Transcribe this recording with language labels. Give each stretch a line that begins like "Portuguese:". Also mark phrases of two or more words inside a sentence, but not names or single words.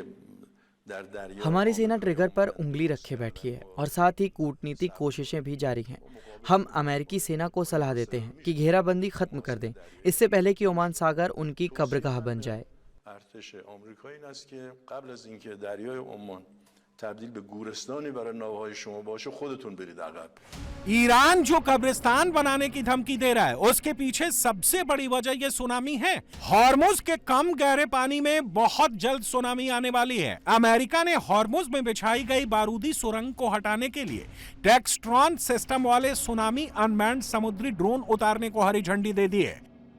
Hindi: हमारी सेना ट्रिगर पर उंगली रखे बैठी है और साथ ही कूटनीतिक कोशिशें भी जारी हैं। हम अमेरिकी सेना को सलाह देते हैं कि घेराबंदी खत्म कर दें, इससे पहले कि ओमान सागर उनकी कब्रगाह बन जाए।
Persian: तब्दील به گورستانی برای ناوهای شما باشه خودتون برید عقب।
Hindi: ईरान जो कब्रिस्तान बनाने की धमकी दे रहा है उसके पीछे सबसे बड़ी वजह ये सुनामी है। हॉर्मुज के कम गहरे पानी में बहुत जल्द सुनामी आने वाली है। अमेरिका ने हॉर्मुज में बिछाई गई बारूदी सुरंग को हटाने के लिए टेक्सट्रॉन सिस्टम वाले सुनामी अनमैन्ड समुद्री ड्रोन उतारने को हरी झंडी दे दी है।